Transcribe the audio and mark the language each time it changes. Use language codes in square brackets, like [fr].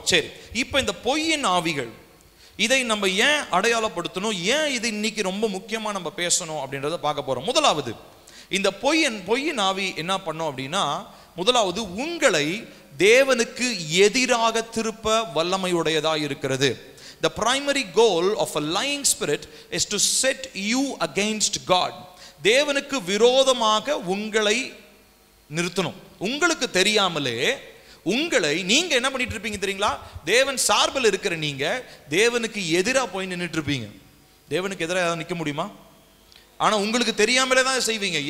[ta] சரி, இப்போ இந்த பொய்யின் ஆவிகள், இதை நம்ம ஏன் அடையாளப்படுத்தணும், ஏன் இது இன்னைக்கு ரொம்ப முக்கியமா நம்ம பேசணும் அப்படின்றத பார்க்க போறோம். முதலாவது, இந்த பொய்யின் ஆவி என்ன பண்ணும் அப்படின்னா, முதலாவது உங்களை தேவனுக்கு எதிராக திருப்ப வல்லமையுடையதா இருக்கிறது. [en] The primary goal of a lying spirit is to set you against God. [ta] தேவனுக்கு விரோதமாக உங்களை நிறுத்தணும். உங்களுக்கு தெரியாமலே உங்களை நீங்க என்ன பண்ணிட்டு இருப்பீங்க தெரியுங்களா? தேவன் சார்பில் இருக்கிற நீங்க தேவனுக்கு எதிராக போய் நின்றுட்டு இருப்பீங்க. தேவனுக்கு எதிராக நிற்க முடியுமா? ஆனா உங்களுக்கு தெரியாமலே தான் செய்வீங்க.